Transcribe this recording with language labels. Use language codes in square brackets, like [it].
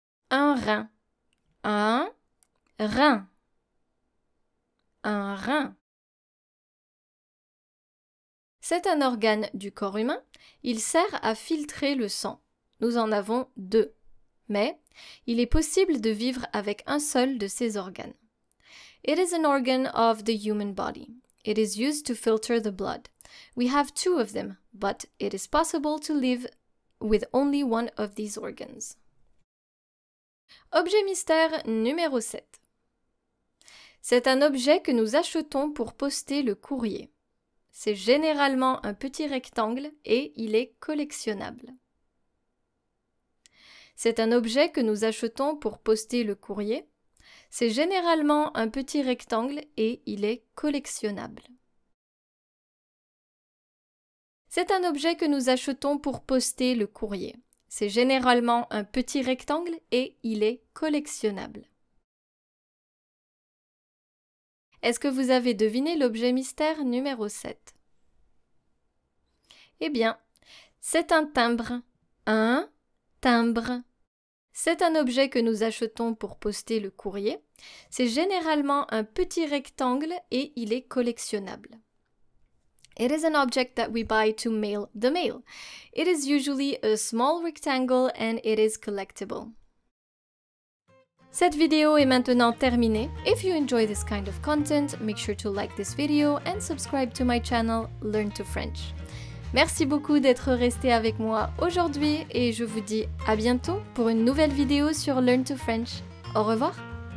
[fr] Un rein. Un rein. Un rein. C'est un organe du corps humain. Il sert à filtrer le sang. Nous en avons 2, mais il est possible de vivre avec un seul de ces organes. [en] It is an organ of the human body. It is used to filter the blood. We have 2 of them, but it is possible to live with only one of these organs. [fr] Objet mystère numéro 7. C'est un objet que nous achetons pour poster le courrier. C'est généralement un petit rectangle et il est collectionnable. C'est un objet que nous achetons pour poster le courrier. C'est généralement un petit rectangle et il est collectionnable. C'est un objet que nous achetons pour poster le courrier. C'est généralement un petit rectangle et il est collectionnable. Est-ce que vous avez deviné l'objet mystère numéro 7? Eh bien, c'est un timbre. Un timbre. C'est un objet que nous achetons pour poster le courrier. C'est généralement un petit rectangle et il est collectionnable. [en] It is an object that we buy to mail the mail. It is usually a small rectangle and it is collectible. [fr] Cette vidéo est maintenant terminée. [en] If you enjoy this kind of content, make sure to like this video and subscribe to my channel Learn to French. [fr] Merci beaucoup d'être resté avec moi aujourd'hui et je vous dis à bientôt pour une nouvelle vidéo sur Learn to French. Au revoir!